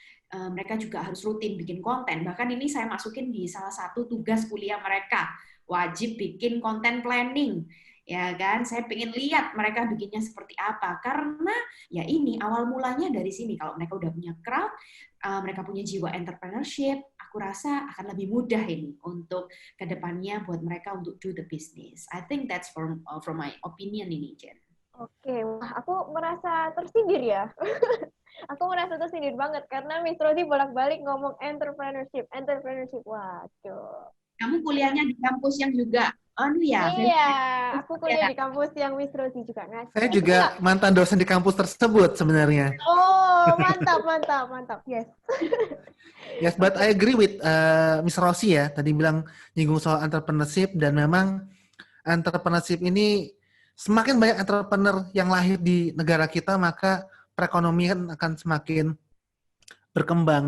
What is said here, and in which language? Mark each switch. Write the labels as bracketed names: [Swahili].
[Indonesian] Mereka juga harus rutin bikin konten. Bahkan ini saya masukin di salah satu tugas kuliah mereka, wajib bikin konten planning. Ya kan, saya pengen lihat mereka bikinnya seperti apa, karena ya ini awal mulanya dari sini. Kalau mereka udah punya crowd, mereka punya jiwa entrepreneurship, aku rasa akan lebih mudah ini untuk kedepannya buat mereka untuk [English] do the business. I think that's from my opinion [Indonesian] ini, [English] Jen. [Indonesian] Oke, wah aku merasa tersindir ya. Aku merasa tersindir banget karena Miss Rosie bolak-balik ngomong entrepreneurship. Waduh. Kamu kuliahnya di kampus yang juga, Iya, aku kuliah ya. di kampus yang Miss Rosie juga ngajar. Saya juga mantan dosen di kampus tersebut sebenarnya. Oh, mantap. [English] Yes. Yes, but I agree with Miss Rossi [Indonesian] ya. Tadi bilang nyinggung soal entrepreneurship dan memang entrepreneurship ini semakin banyak entrepreneur yang lahir di negara kita maka perekonomian akan semakin berkembang.